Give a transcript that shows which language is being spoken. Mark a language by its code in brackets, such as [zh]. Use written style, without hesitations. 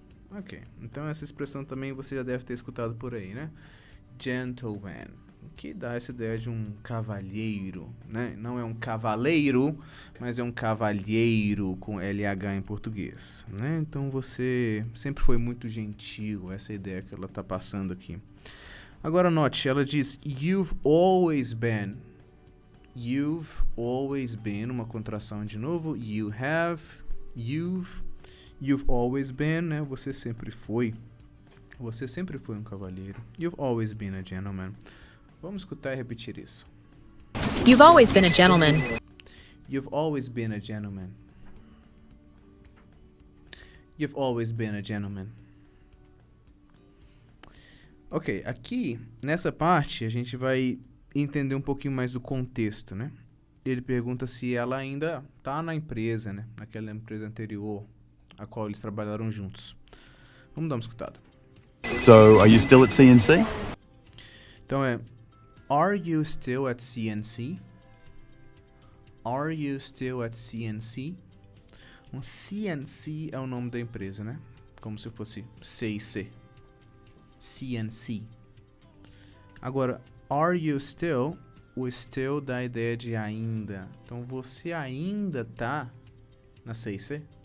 [pt] Ok, então essa expressão também você já deve ter escutado por aí, né? Gentleman, que dá essa ideia de um cavalheiro, né? Não é um cavaleiro, mas é um cavalheiro com LH em português, né? Então você sempre foi muito gentil, essa ideia que ela tá passando aqui. Agora note, ela diz, [en] you've always been. You've always been, [pt] uma contração de novo. [en] You have, you've always been, né? [pt] Você sempre foi. Você sempre foi um cavalheiro. [en] You've always been a gentleman. [pt] Vamos escutar e repetir isso. [en] You've always been a gentleman. You've always been a gentleman. You've always been a gentleman. [pt] Ok, aqui, nessa parte, a gente vai entender um pouquinho mais do contexto, né? Ele pergunta se ela ainda tá na empresa, né? Naquela empresa anterior, a qual eles trabalharam juntos. Vamos dar uma escutada. [en] So, are you still at CNC? Então are you still at CNC? Are you still at CNC? [pt] Um CNC é o nome da empresa, né? Como se fosse C&C. CNC. Agora, [en] are you still? [pt] O still dá a ideia de ainda. Então, você ainda tá na C&C?